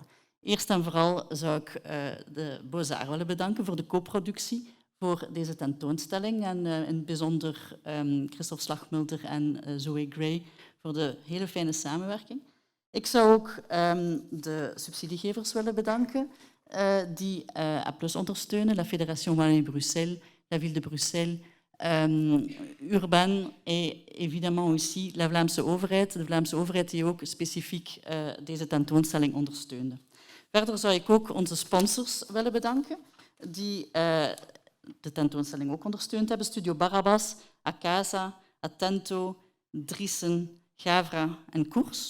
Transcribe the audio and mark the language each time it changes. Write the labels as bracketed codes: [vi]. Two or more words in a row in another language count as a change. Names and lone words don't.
[nl] Eerst en vooral zou ik de Bozar willen bedanken voor de co-productie voor deze tentoonstelling en in het bijzonder Christophe Slagmulder en Zoe Gray voor de hele fijne samenwerking. Ik zou ook de subsidiegevers willen bedanken die A+ ondersteunen, la Fédération Wallonie-Bruxelles, la Ville de Bruxelles, Urban [fr] en évidemment aussi la [nl] Vlaamse overheid, de Vlaamse overheid die ook specifiek deze tentoonstelling ondersteunde. Verder zou ik ook onze sponsors willen bedanken, die de tentoonstelling ook ondersteund hebben. Studio Barabas, Acasa, Attento, Driessen, Gavra en Koers.